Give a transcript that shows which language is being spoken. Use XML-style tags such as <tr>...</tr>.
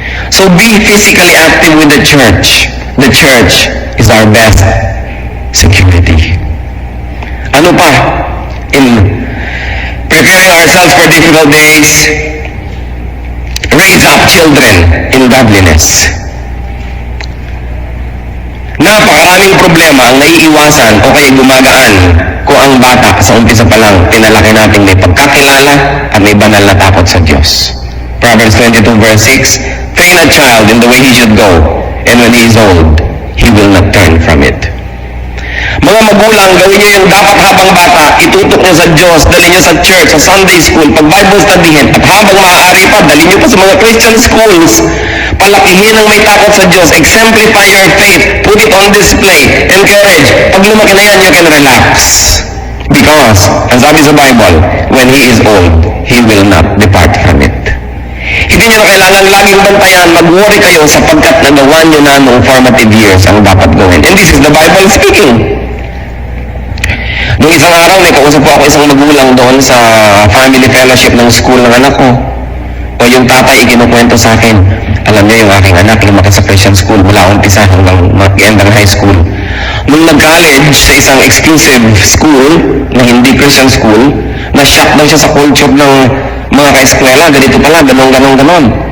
<en>So be physically active with the church. The church is our best security.</en> <tl>Ano pa?</tl> <en>In preparing ourselves for difficult days, raise up children in godliness.</en> <tl>Napakaraming problema ang naiiwasan o kaya gumagaan kung ang bata sa umpisa pa lang pinalaki natin may pagkakilala at may banal na takot sa Diyos.</tl> <en>Proverbs 22 verse 6, train a child in the way he should go, and when he is old, he will not turn from it.</en> <tl>Mga magulang, gawin niyo yung dapat habang bata, itutok niyo sa Diyos, dali niyo sa church, sa Sunday school, pag Bible studyhin, at habang maaari pa, dali niyo pa sa mga Christian schools, palakihin ang may takot sa Diyos,</tl> <en>exemplify your faith, put it on display, encourage.</en> <tl>Pag lumaki na yan,</tl> <en>you can relax. Because,</en> <tl>ang sabi sa</tl> <en>Bible, when he is old, he will not depart from it.</en> <tl>Hindi nyo na kailangan laging bantayan, mag-worry kayo sapagkat nagawa nyo na noong formative years ang dapat gawin.</tl> <en>And this is the Bible speaking.</en> <tl>Noong isang araw, may kausap po ako isang magulang doon sa family fellowship ng school ng anak ko. O yung tatay ikinukwento sa akin, alam niyo yung aking anak, lumaki sa Christian school mula umpisa hanggang mag-end ng high school. Nung nag-college sa isang exclusive school na hindi Christian school, na-shock daw siya sa culture ng mga ka-eskwela, ganito pala, ganon.</tl>